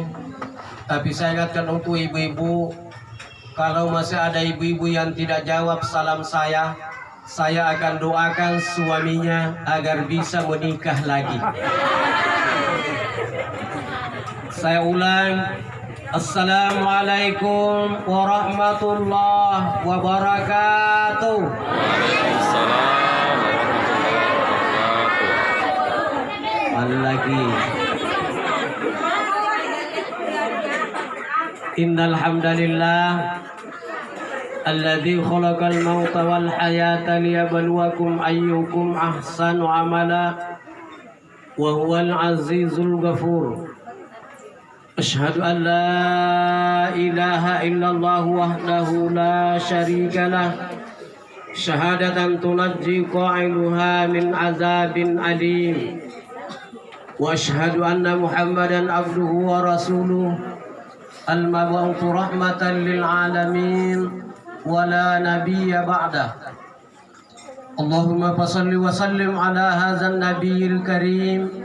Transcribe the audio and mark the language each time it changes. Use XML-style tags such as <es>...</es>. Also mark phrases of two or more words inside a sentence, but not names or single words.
<id>Tapi saya ingatkan untuk ibu-ibu, kalau masih ada ibu-ibu yang tidak jawab salam saya akan doakan suaminya agar bisa menikah lagi. Saya ulang,</id> <ar>السلام عليكم ورحمة الله وبركاته. وعليكم السلام ورحمة الله وبركاته.</ar> <id>Lagi.</id> <ar>إن الحمد لله الذي خلق الموت والحياة ليبلوكم أيكم أحسن عملا وهو العزيز الغفور. أشهد أن لا إله إلا الله وحده لا شريك له، شهادة تنجي قائلها من عذاب أليم. وأشهد أن محمدا عبده ورسوله المبعوث رحمة للعالمين ولا نبي بعده. اللهم فصل وسلم على هذا النبي الكريم.</ar>